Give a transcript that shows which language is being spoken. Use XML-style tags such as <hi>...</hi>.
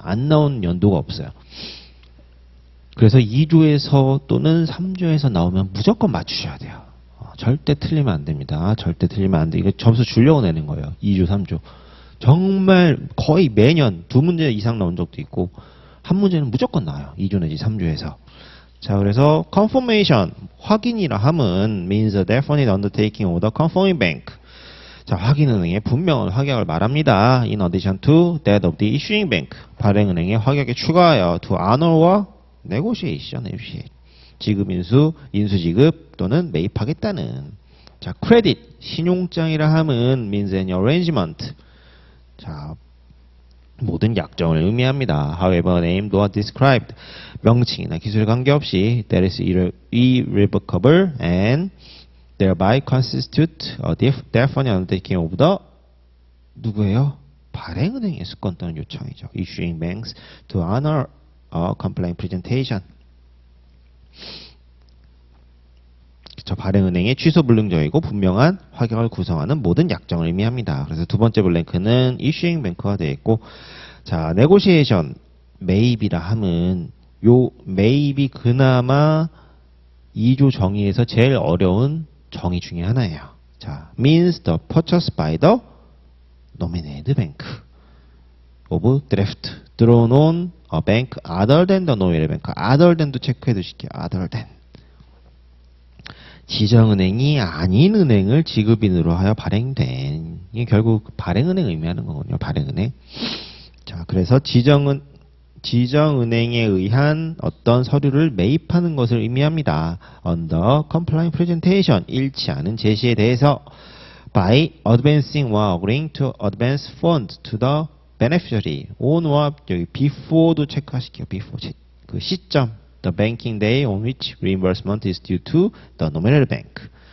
<ko>안 나온 연도가 없어요. 그래서 2조에서 또는 3조에서 나오면 무조건 맞추셔야 돼요. 절대 틀리면 안 됩니다. 절대 틀리면 안 돼. 이거 점수 주려고 내는 거예요. 2조, 3조. 정말 거의 매년 2문제 이상 나온 적도 있고 한 문제는 무조건 나와요. 2조 내지 3조에서. 자, 그래서</ko> <en>confirmation,</en> <ko>확인이라 함은</ko> <en>means a definite undertaking of the confirming bank.</en> <ko>자, 확인은행의 분명한 확약을 말합니다.</ko> <en>In addition to that of the issuing bank.</en> <ko>발행은행의 확약에 추가하여</ko> <en>to honor</en> <ko>와 negotiation. 지급인수, 인수지급 또는 매입하겠다는.</ko> <en>자, credit,</en> <ko>신용장이라 함은</ko> <en>means an arrangement.</en> <ko>자, 모든 약정을 의미합니다.</ko> <en>However, named or described.</en> <ko>명칭이나 기술 관계없이</ko> <en>that is irrevocable and thereby constitute a definite undertaking of the</en> <ko>누구예요? 발행은행의 수권 또는 요청이죠.</ko> <en>Issuing banks to honor a complaint presentation.</en> <ko>저 발행은행의 취소 불능적이고 분명한 확약을 구성하는 모든 약정을 의미합니다. 그래서 두 번째 블랭크는 issuing bank가 되어 있고, 자, negotiation, maybe라 함은 요 maybe 그나마 2조 정의에서 제일 어려운 정의 중에 하나예요.</ko> <en>자, means the purchase by the nominated bank of draft drawn on a bank other than the nominated bank.</en> <ko>other than도 체크해 두실게요.</ko> <en>other than.</en> <ko>지정은행이 아닌 은행을 지급인으로 하여 발행된. 이게 결국 발행은행 의미하는 거거든요. 발행은행. 자, 그래서 지정은행에 의한 어떤 서류를 매입하는 것을 의미합니다.</ko> <en>Under complying presentation,</en> <ko>일치하는 제시에 대해서</ko> <en>by advancing or agreeing to advance fund to the beneficiary.</en> <ko>on와 여기 before도 체크하실게요.</ko> <en>before</en> <ko>그 시점,</ko> <en>the banking day on which reimbursement is due to the nominal bank.</en>